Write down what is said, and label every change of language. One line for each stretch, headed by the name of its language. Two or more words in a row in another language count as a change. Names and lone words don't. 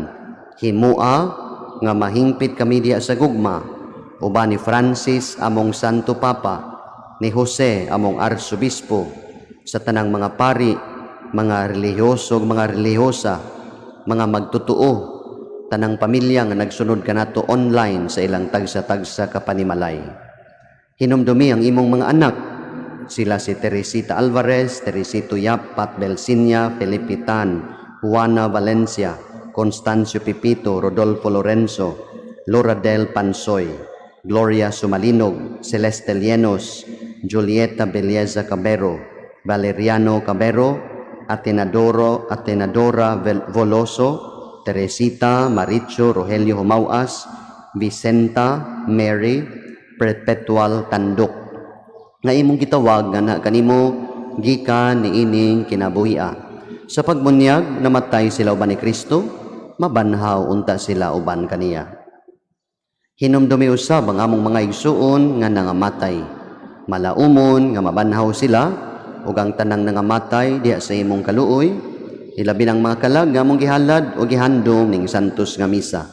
Cebuano: Himua nga mahingpit kami diha sa gugma, uban ni Francis among Santo Papa, ni Jose among Arsobispo, sa tanang mga pari, mga relihiyoso ug mga relihiyosa, mga magtutuo, tanang pamilya nga nagsunod kanato online sa ilang tagsa-tagsa kapanimalay. Hinumdumi ang imong mga anak, sila si Teresita Alvarez, Teresito Yap, Pat Belsinia, Felipe Tan, Juana Valencia, Constancio Pipito, Rodolfo Lorenzo, Laura Del Pansoy, Gloria Sumalinog, Celeste Lienos, Julieta Belleza Cabero, Valeriano Cabero, Atenadora Voloso, Teresita Maricho Rogelio Humauas, Vicenta Mary Perpetual Tanduk, nga imong gitawag nga na kanimo gikan niining kinabuhia. Sa pagbunyag namatay sila uban ni Kristo, mabanhaw unta sila uban kaniya. Hinumdumi usab ang among mga igsuon nga nangamatay. Malaumon nga mabanhaw sila ug ang tanang nangamatay diha sa imong kaluoy, ilabi ng mga kalag nga among gihalad o gihandom ning santos nga misa.